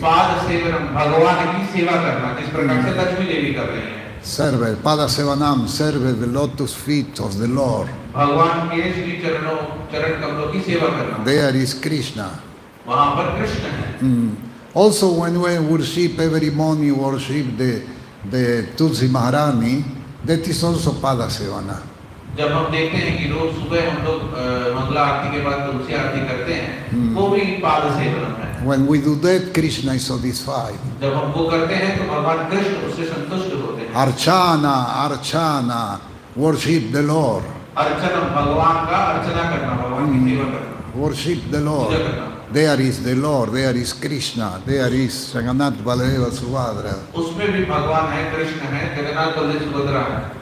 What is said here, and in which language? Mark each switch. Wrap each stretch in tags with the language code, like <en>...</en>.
<hi>पाद सेवनम, भगवान की सेवा करना, जिस प्रकार से लक्ष्मी देवी कर रही है।</hi> <en>Serve, Pada Sevanam, serve the lotus feet of the Lord.</en> <hi>भगवान के श्री चरण कमलों की सेवा करना।</hi> <en>There is Krishna.</en> <hi>वहाँ पर कृष्ण है।</hi> <en>Also, when we worship every morning, worship the Tulsi Maharani, that is also Pada Sevana.</en> <hi>जब हम देखते हैं कि रोज सुबह हम लोग मंगला आरती के बाद तुलसी आरती करते हैं, वो भी पाद सेवनम है।</hi> <en>When we do that, Krishna is satisfied.</en> <hi>जब हम वो करते हैं तो भगवान कृष्ण उससे संतुष्ट होते हैं।</hi> <en>Archana, worship the Lord.</en> <hi>अर्चनम, भगवान का अर्चना करना, भगवान की सेवा करना,</hi> <en>Worship the Lord.</en> <hi>पूजा करना।</hi> <en>There is the Lord, there is Krishna, there is Jagannath Baladeva Subhadra.</en> <hi>उसमें भी भगवान है, कृष्ण है, जगन्नाथ बलदेव सुभद्रा है।</hi>